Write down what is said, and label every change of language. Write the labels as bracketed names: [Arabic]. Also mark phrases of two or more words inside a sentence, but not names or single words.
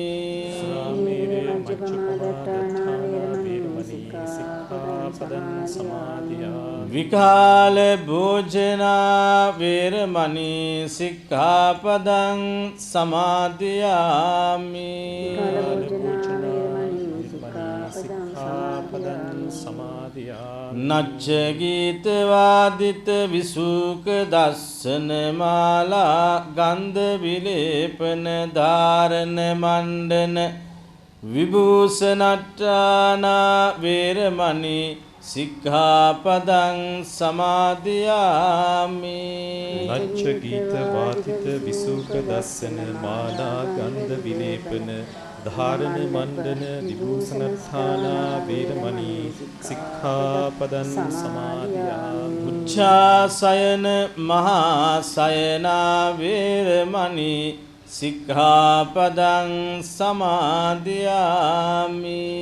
[Pali] සුරාමේරය මජ්ජපමා වේරමණී සික්ඛාපදං සමාදියාමි. විකාල භෝජනා වේරමණී සික්ඛාපදං සමාදියාමි. සික්ඛාපදං සමාදියාමි. නච්ච ගීත වාදිත විසුක දස්සන මාලා ගන්ධ විලේපන ධාරණ මණ්ඩන විභූෂණට්ඨානා වේරමණී සික්ඛාපදං සමාදියාමි. නච්ච ගීත වාතිත විසුක දස්සන මාලා ගන්ධ විලේපන ධාරණ මණ්ඩන විභූෂණට්ඨානා වේරමණී සික්ඛාපදං සමාදියාමි. උච්ඡාසයන මහා සයනා වේරමණී සික්ඛාපදං සමාදියාමි.